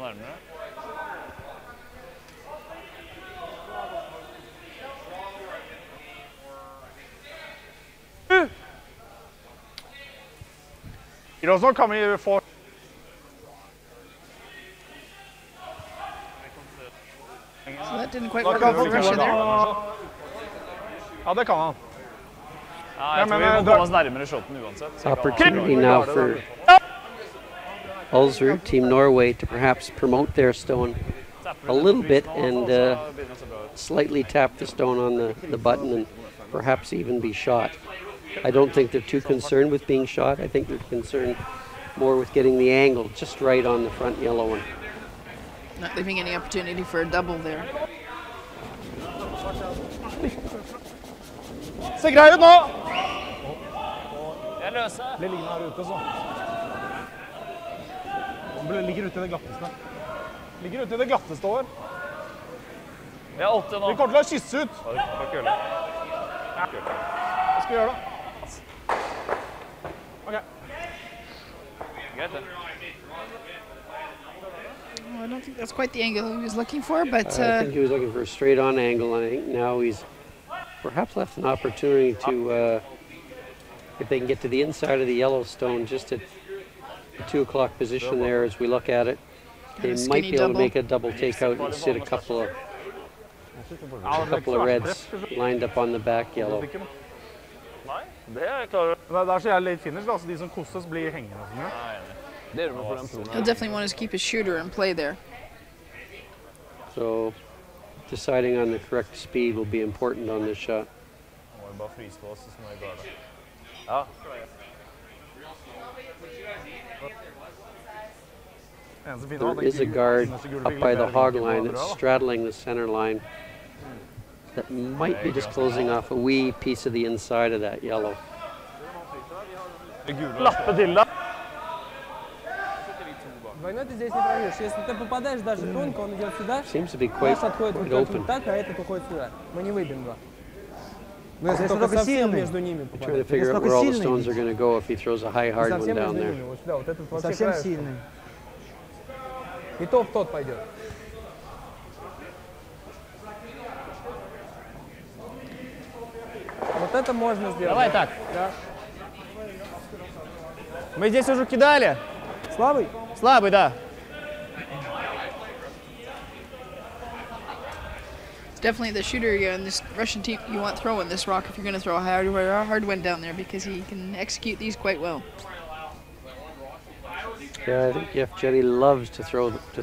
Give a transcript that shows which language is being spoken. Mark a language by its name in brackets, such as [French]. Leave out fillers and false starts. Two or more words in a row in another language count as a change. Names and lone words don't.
[English] It also come here for. So that didn't quite work out for Russia there. [Norwegian] Ja, det kan han. [English] Opportunity now for Ulsrud, Team Norway, to perhaps promote their stone a little bit and slightly tap the stone on the button and perhaps even be shot. I don't think they're too concerned with being shot. I think they're concerned more with getting the angle just right on the front yellow one. Not leaving any opportunity for a double there. [Norwegian] Se grei ut nå! Jeg løser. Det ligger her ute, så. Det ligger ute i det glatteste. Ligger ute i det glatteste år. Vi har 8 nå. Vi kommer til å kysse ut. Hva skal gjøre? Hva skal vi gjøre da? Ok. Greit det. [English] I don't think that's quite the angle he was looking for, but I think he was looking for a straight-on angle, and I think now he's perhaps left an opportunity to, if they can get to the inside of the Yellowstone, just at the 2 o'clock position there as we look at it, they might be able to make a double takeout and sit a couple of reds lined up on the back yellow. [Norwegian] Nei, det er jeg klar over. Det er så jævlig [English] late finish, [Norwegian] da, så de som kostes blir hengende og sånn. Det er for den proen. [English] he'll definitely want to keep his shooter and play there. So deciding on the correct speed will be important on this shot. [Norwegian] Må jo bare fryse på oss, så må jeg gøre det. Ja. [English] There is a guard up by the hog line that's straddling the center line that might be just closing off a wee piece of the inside of that yellow. [Norwegian] Lappe til da. [Russian] Двойной ты здесь не пройдешь. Если ты попадаешь даже тонко, он идет сюда. [English] Seems to be quite [Russian] Отходит [English] open. [Russian] так, а этот уходит сюда. Мы не выйдем два. Но если только совсем между ними [English] I'm trying to figure out where all the stones are going to go if he throws a high hard one down there. [Russian] Вот сюда, вот этот совсем сильный. И то в тот пойдет. Вот это можно сделать. Давай так. Да. Мы здесь уже кидали. Слабый? Слабый, да. [English] It's definitely the shooter in this Russian team you want throwing this rock if you're going to throw a hard one down there, because he can execute these quite well. Yeah, I think Yevgeny loves to throw.